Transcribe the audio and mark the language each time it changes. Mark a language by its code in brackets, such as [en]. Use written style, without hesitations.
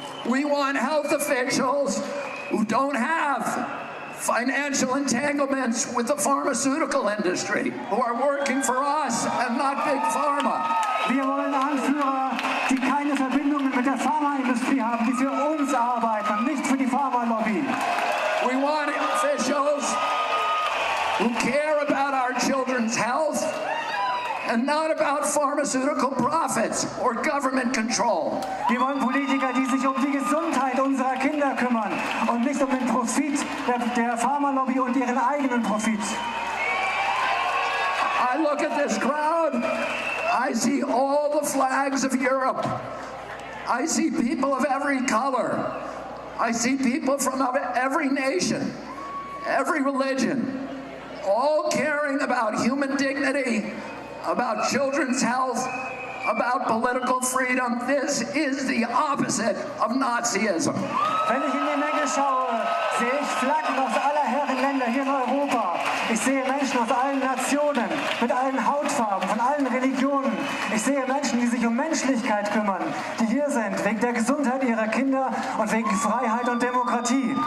[en] We want health officials who don't have financial entanglements with the pharmaceutical industry, who are working for us and not Big Pharma. [de] Wir wollen Anführer, die keine Verbindungen mit der Pharmaindustrie haben, die für uns arbeiten und nicht für die Pharmalobby. [en] We want officials who care about our children's health and not about pharmaceutical profits or government control. [de] Wir wollen Politiker, die sich um die Gesundheit unserer Kinder kümmern und nicht um den Profit der Pharmalobby und ihren eigenen Profit. [en] I look at this crowd, I see all the flags of Europe. I see people of every color. I see people from every nation, every religion, all caring about human dignity, about children's health, about political freedom. This is the opposite of Nazism. [de] Wenn ich in die Menge schaue, sehe ich Flaggen aus aller Herren Länder hier in Europa. Ich sehe Menschen aus allen Nationen, mit allen Hautfarben, von allen Religionen. Ich sehe Menschen, die sich um Menschlichkeit kümmern, die hier sind wegen der Gesundheit ihrer Kinder und wegen Freiheit und Demokratie.